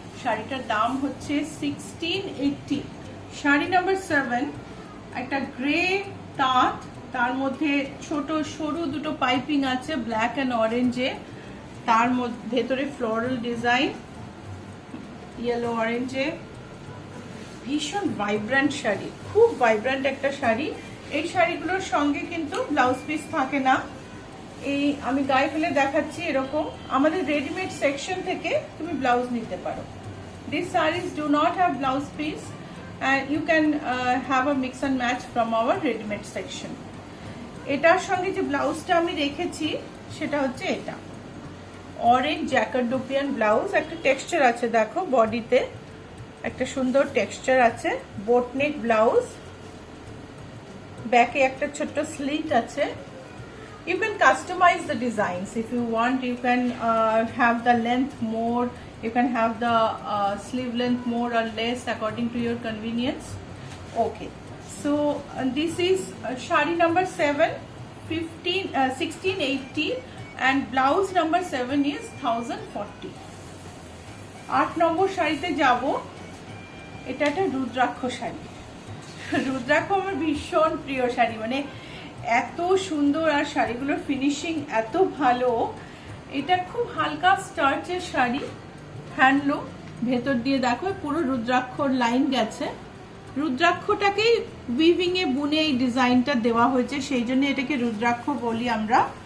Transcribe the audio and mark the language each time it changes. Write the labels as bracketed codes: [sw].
[bn] শাড়িটার দাম হচ্ছে 1680। শাড়ি নাম্বার 7 একটা গ্রে তাঁত, তার মধ্যে ছোট সরু দুটো পাইপিং আছে ব্ল্যাক অ্যান্ড অরেঞ্জে, তার মধ্যে ভেতরে ফ্লোরাল ডিজাইন ইয়েলো অরেঞ্জে। ভীষণ ভাইব্রেন্ট শাড়ি, খুব ভাইব্রেন্ট একটা শাড়ি। এই শাড়িগুলোর সঙ্গে কিন্তু ব্লাউজ পিস থাকে না। এই আমি গায়ে ফেলে দেখাচ্ছি এরকম। আমাদের রেডিমেড সেকশন থেকে তুমি ব্লাউজ নিতে পারো। [en] This saris do not have blouse piece and you can have a mix and match from our ready-made section. [bn] এটার সঙ্গে যে ব্লাউজটা আমি রেখেছি সেটা হচ্ছে এটা অরেঞ্জ জ্যাকার্ডোপিয়ান ব্লাউজ। একটা টেক্সচার আছে দেখো, বডিতে একটা সুন্দর টেক্সচার আছে। বোটনেক ব্লাউজ, ব্যাকে একটা ছোট্ট স্লিট আছে। [en] You can customize the designs if you want. You can have the length more, you can have the sleeve length more or less according to your convenience. Okay, so this is shari number 7 1680 and blouse number 7 is 1040. [bn] 8 নম্বর শাড়িতে যাব। এটা একটা রুদ্রাক্ষ শাড়ি। রুদ্রাক্ষ আমার ভীষণ প্রিয় শাড়ি, মানে এত সুন্দর আর শাড়িগুলোর ফিনিশিং এত ভালো। এটা খুব হালকা স্টার্চের শাড়ি, হ্যান্ডলুম। ভেতর দিয়ে দেখো পুরো রুদ্রাক্ষর লাইন গেছে। রুদ্রাক্ষটাকেই উইভিং এ বুনে এই ডিজাইনটা দেওয়া হয়েছে, সেই জন্য এটাকে রুদ্রাক্ষ বলি আমরা।